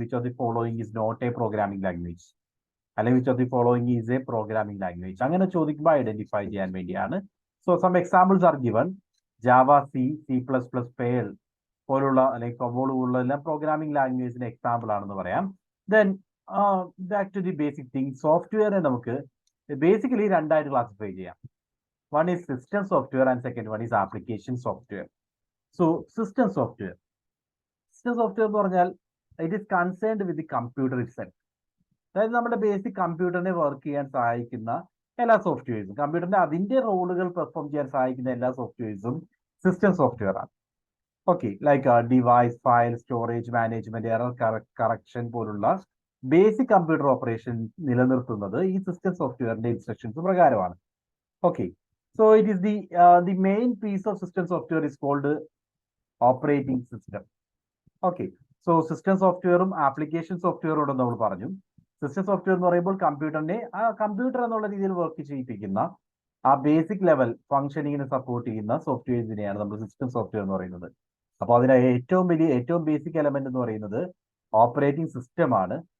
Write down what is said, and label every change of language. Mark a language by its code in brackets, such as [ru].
[en] which of the following is not a programming language, അല്ലെങ്കിൽ which of the following is a programming language, [ml] അങ്ങനെ ചോദിക്കുമ്പോൾ identify ചെയ്യാൻ വേണ്ടിയാണ്. [en] So some examples are given. [ml] Java, C++, pearl പോലുള്ള അല്ലെങ്കിൽ COBOL പോലുള്ള എല്ലാം പ്രോഗ്രാമിംഗ് ലാംഗ്വേജിന് എക്സാമ്പിൾ ആണെന്ന് പറയാം. [en] Then back to the basic thing. [ml] സോഫ്റ്റ്വെയറിനെ നമുക്ക് ബേസിക്കലി രണ്ടായിട്ട് ക്ലാസിഫൈ ചെയ്യാം. [en] One is system software and second one is application software. So system software [ml] എന്ന് പറഞ്ഞാൽ [en] it is concerned with the computer itself. [ml] അതായത് നമ്മുടെ ബേസിക് കമ്പ്യൂട്ടറിനെ വർക്ക് ചെയ്യാൻ സഹായിക്കുന്ന എല്ലാ സോഫ്റ്റ്വെയർസും, കമ്പ്യൂട്ടറിന്റെ അതിന്റെ റോളുകൾ പെർഫോം ചെയ്യാൻ സഹായിക്കുന്ന എല്ലാ സോഫ്റ്റ്വെയർസും സിസ്റ്റം സോഫ്റ്റ്വെയർ ആണ്. Okay, like device, file, storage management, error correction പോലുള്ള ബേസിക് കമ്പ്യൂട്ടർ ഓപ്പറേഷൻ നിലനിർത്തുന്നത് ഈ സിസ്റ്റം സോഫ്റ്റ്വെയറിന്റെ ഇൻസ്ട്രക്ഷൻസ് പ്രകാരമാണ്. [en] Okay, so it is the main piece of system software is called operating system. [ml] Okay, so system softwareും application സോഫ്റ്റ്വെയറും ഉണ്ടെന്ന് നമ്മൾ പറഞ്ഞു. System software എന്ന് പറയുമ്പോൾ കമ്പ്യൂട്ടറിനെ കമ്പ്യൂട്ടർ എന്നുള്ള രീതിയിൽ വർക്ക് ചെയ്യിപ്പിക്കുന്ന ആ ബേസിക് ലെവൽ ഫംഗ്ഷനിങ്ങിനെ സപ്പോർട്ട് ചെയ്യുന്ന സോഫ്റ്റ്വെയർസിനെയാണ് നമ്മൾ സിസ്റ്റം സോഫ്റ്റ്വെയർ എന്ന് പറയുന്നത്. അപ്പോൾ അതിന് ഏറ്റവും ബേസിക് എലമെന്റ് എന്ന് പറയുന്നത് ഓപ്പറേറ്റിംഗ് സിസ്റ്റം ആണ്.